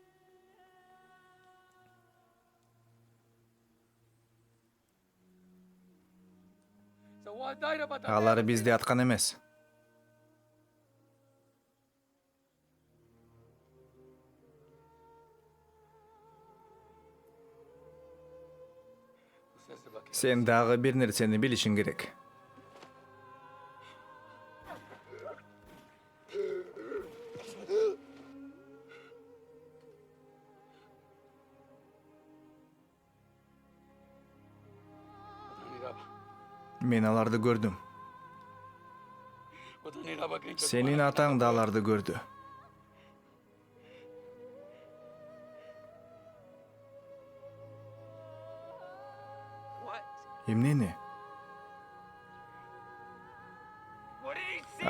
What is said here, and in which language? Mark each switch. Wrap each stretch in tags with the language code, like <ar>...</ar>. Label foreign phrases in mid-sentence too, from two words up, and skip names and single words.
<en>So what died about the</en> <ky>Алар бизди аткан эмес. Сен дагы бир нерсени билишиң керек. Мен аларды көрдүм. Сенин атаң да аларды көрдү.</ky> <en>What?</en> <ky>Эмнени?</ky> <en>What did he see?</en>